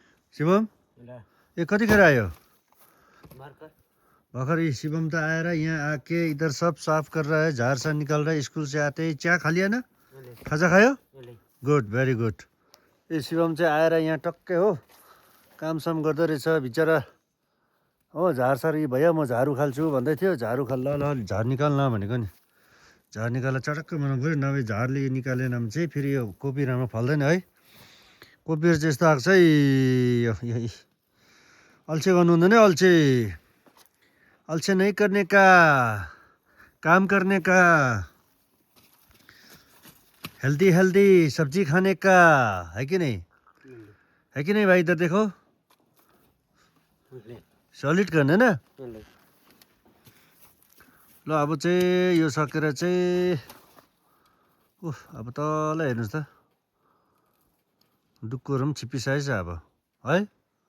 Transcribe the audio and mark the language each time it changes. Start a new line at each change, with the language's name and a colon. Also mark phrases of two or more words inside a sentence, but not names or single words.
Hindi: शिवम
Nepali: ये कतिखेर आयो भर्खर ये शिवम तो आएर यहाँ
Hindi: आके इधर सब साफ कर रहा है, झार सा निकाल रहा है। स्कूल से आते ही चिया खा लिया ना,
Nepali: खाजा खायो?
English: Good, very good.
Nepali: ये शिवम चाहिँ आएर यहाँ टक्कै हो काम साम गर्दो रहेछ बिचरा हो। झार सार यी भैया म झाडु खाल्छु भन्दै थियो, झाडु खाल ल झार निकाल्न भनेको नि। झार निकालेर चटक्कै बनाउनु पऱ्यो, नभए झारले निकालेन भने चाहिँ फेरि यो कोपी राम्रो फल्दैन है। कोपीहरू चाहिँ यस्तो आएको छ है, अल्छे गर्नु हुँदैन है, अल्छे
Hindi: अल्छे नहीं करने का, काम करने का,
English: healthy healthy
Hindi: सब्जी खाने का, है कि नहीं? है कि नहीं भाइ? इधर देखो,
Nepali: सलिड गर्ने ना। ल अब चाहिँ यो सकेर चाहिँ अब तल हेर्नुहोस् त, डुक्कुहरू पनि छिप्पिसकेछ अब है।